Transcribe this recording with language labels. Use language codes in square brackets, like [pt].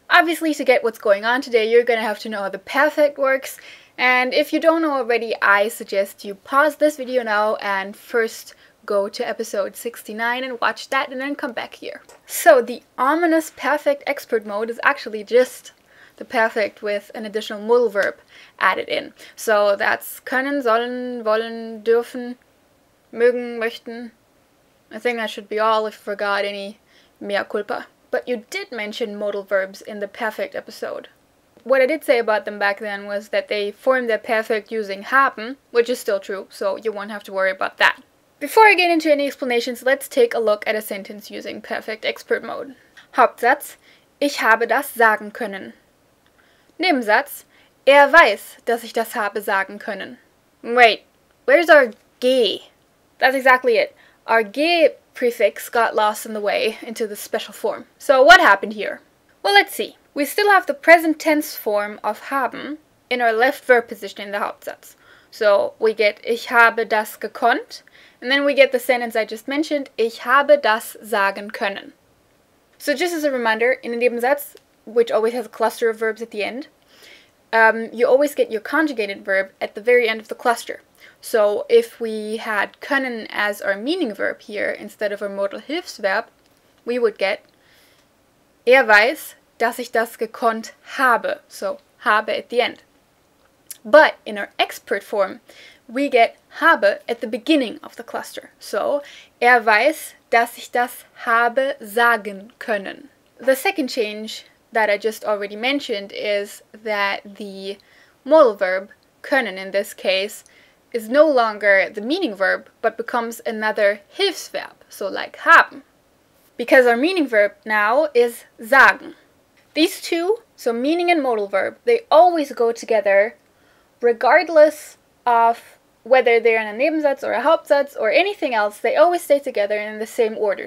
[en] Obviously, to get what's going on today, you're gonna have to know how the perfect works, and if you don't know already, I suggest you pause this video now and first go to episode 69 and watch that and then come back here. So, the ominous perfect expert mode is actually just the perfect with an additional modal verb added in. So that's können, sollen, wollen, dürfen, mögen, möchten. I think that should be all if I forgot any mea culpa. But you did mention modal verbs in the perfect episode. What I did say about them back then was that they form their perfect using haben, which is still true, so you won't have to worry about that. Before I get into any explanations, let's take a look at a sentence using perfect expert mode. [de] Hauptsatz: Ich habe das sagen können. Nebensatz: Er weiß, dass ich das habe sagen können. [en] Wait, where's our ge? That's exactly it. Our ge prefix got lost in the way into the special form. So what happened here? Well, let's see. We still have the present tense form of haben in our left verb position in the Hauptsatz. So we get [de] Ich habe das gekonnt, [en] and then we get the sentence I just mentioned, [de] Ich habe das sagen können. [en] So just as a reminder, in a Nebensatz, which always has a cluster of verbs at the end, you always get your conjugated verb at the very end of the cluster. So if we had können as our meaning verb here instead of our modal Hilfsverb, we would get [de] weiß, dass ich das gekonnt habe. [en] So habe at the end. But in our expert form, we get habe at the beginning of the cluster. [de] So weiß, dass ich das habe sagen können. [en] The second change that I just already mentioned is that the modal verb, können in this case, is no longer the meaning verb, but becomes another Hilfsverb, so like haben. Because our meaning verb now is sagen. These two, so meaning and modal verb, they always go together regardless of whether they're in a Nebensatz or a Hauptsatz or anything else, they always stay together in the same order.